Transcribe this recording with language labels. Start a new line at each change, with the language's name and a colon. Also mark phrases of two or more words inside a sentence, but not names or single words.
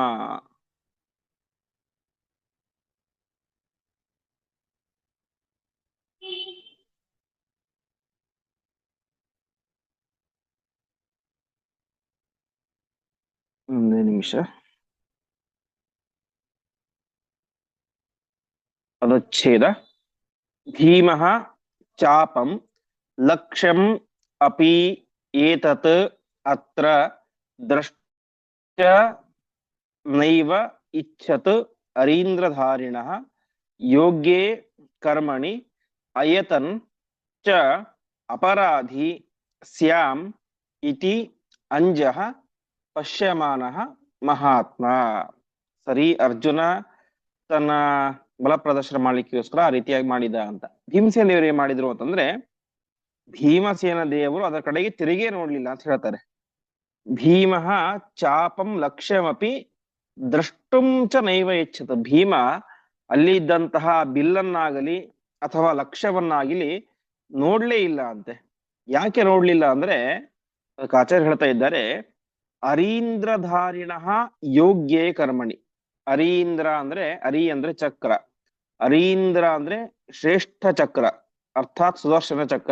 Kannada: ಒಂದೇ ನಿಮಿಷ. ಪದಚ್ಛೇದ.
Sanskrit: ಭೀಮಃ ಚಾಪಂ ಲಕ್ಷ್ಯಂ ಅಪಿ ಏತತ್ ಅತ್ರ ದ್ರಷ್ಟ ನೈವ ಇಚ್ಛತ್ ಅರೀಂದ್ರಧಾರಿಣಃ ಯೋಗ್ಯೇ ಕರ್ಮಣಿ ಅಯತನ್ ಚ ಅಪರಾಧಿ ಸ್ಯಾಂ ಇತಿ ಅಂಜಃ ಪಶ್ಯಮಾನಃ ಮಹಾತ್ಮ.
Kannada: ಸರಿ, ಅರ್ಜುನ ತನ್ನ ಬಲ ಪ್ರದರ್ಶನ ಮಾಡ್ಲಿಕ್ಕೋಸ್ಕರ ಆ ರೀತಿಯಾಗಿ ಮಾಡಿದ ಅಂತ. ಭೀಮಸೇನ ದೇವರು ಏನ್ ಮಾಡಿದ್ರು ಅಂತಂದ್ರೆ, ಭೀಮಸೇನ ದೇವರು ಅದರ ಕಡೆಗೆ ತಿರುಗೇ ನೋಡ್ಲಿಲ್ಲ ಅಂತ ಹೇಳ್ತಾರೆ.
Sanskrit: ಭೀಮಃ ಚಾಪಂ ಲಕ್ಷ್ಯಮಪಿ ದ್ರಷ್ಟುಂ ಚ ನೈವ ಇಚ್ಛತ.
Kannada: ಭೀಮ ಅಲ್ಲಿ ಇದ್ದಂತಹ ಬಿಲ್ಲನ್ನಾಗಲಿ ಅಥವಾ ಲಕ್ಷ್ಯವನ್ನಾಗಲಿ ನೋಡ್ಲೇ ಇಲ್ಲ ಅಂತೆ. ಯಾಕೆ ನೋಡ್ಲಿಲ್ಲ ಅಂದ್ರೆ, ಅದಕ್ಕೆ ಆಚಾರ್ಯ ಹೇಳ್ತಾ ಇದ್ದಾರೆ,
Sanskrit: ಅರೀಂದ್ರಧಾರಿಣಃ ಯೋಗ್ಯೇ ಕರ್ಮಣಿ.
Kannada: ಅರೀಂದ್ರ ಅಂದ್ರೆ, ಅರಿ ಅಂದ್ರೆ ಚಕ್ರ, ಅರೀಂದ್ರ ಅಂದ್ರೆ ಶ್ರೇಷ್ಠ ಚಕ್ರ ಅರ್ಥಾತ್ ಸುದರ್ಶನ ಚಕ್ರ.